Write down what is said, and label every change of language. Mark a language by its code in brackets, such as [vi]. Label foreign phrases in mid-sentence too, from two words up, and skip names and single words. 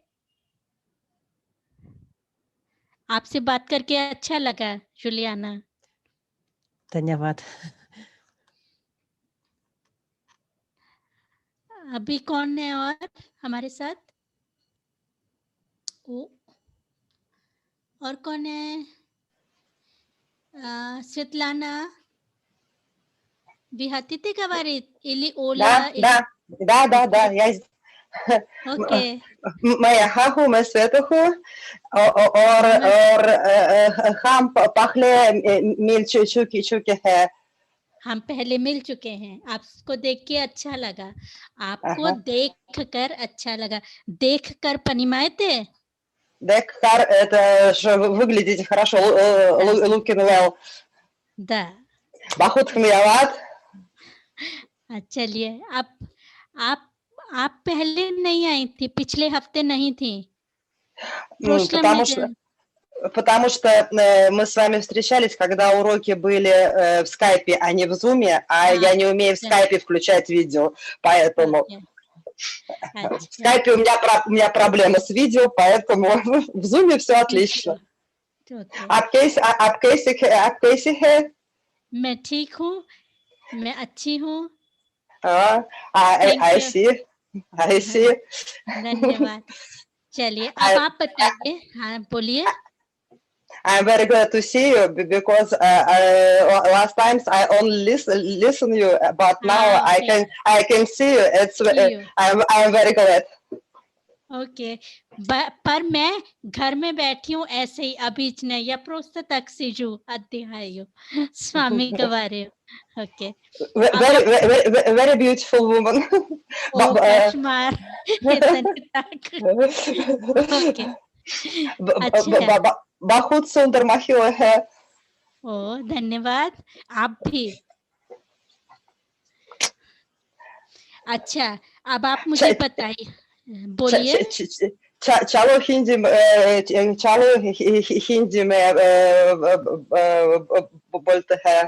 [hi] आपसे बात करके अच्छा लगा, जुलियाना। धन्यवाद। अभी कौन है और हमारे साथ? ओ, और कौन है? [ru] Светлана, вы хотите говорить? Или Оля? Да, да, да, да, да. Окей, Я окей, моя хаху, [hi] मैं स्वेतहू मैं और हम पहले मिल चुके हैं. हम पहले मिल चुके हैं। आपको देख के अच्छा लगा। आपको [ru] Ага. [hi] देखकर अच्छा लगा। देखकर понимаете? [ru] Дек Кар, это же вы выглядите хорошо. Да, [en] Looking well. [ru] да. Бахут Хмияват. [hi] चलिए आप आप पहले नहीं आई थी, पिछले हफ्ते नहीं थी। [ru] прошлом Потому что неделе Потому что мы с вами встречались, когда уроки были в скайпе, а не в зуме, а [hi] हाँ, [ru] я не умею в да, скайпе включать видео, поэтому [hi] ओके, [ru] в [hi] अच्छा, [ru] скайпе у меня проблема с видео, поэтому в зуме все отлично. [hi] ओके। आप कैसे है? मैं ठीक हूँ, मैं अच्छी हूँ। [en] I thank you. see, I see. [hi] धन्यवाद। चलिए अब आप बताइए। हाँ, बोलिए। [en] I'm very glad to see you because last times I only listen you, but now [hi] हाँ, ओके, [en] I can see you. see you. I'm very glad. [hi] ओके, पर मैं घर में बैठी हूँ ऐसे ही अबीच नहीं या [ru] просто так сижу, отдыхаю с вами говорю। [hi] ओके, अब [en] Very, [hi] आप [en] very, very beautiful woman. [ru] ओ कошмар, это не так। [hi] ओके, अच्छा। बहुत सुंदर महिला है. ओ धन्यवाद, आप भी। अच्छा, अब आप मुझे बताइए, बोलिए। चलो हिंदी में बोलते हैं।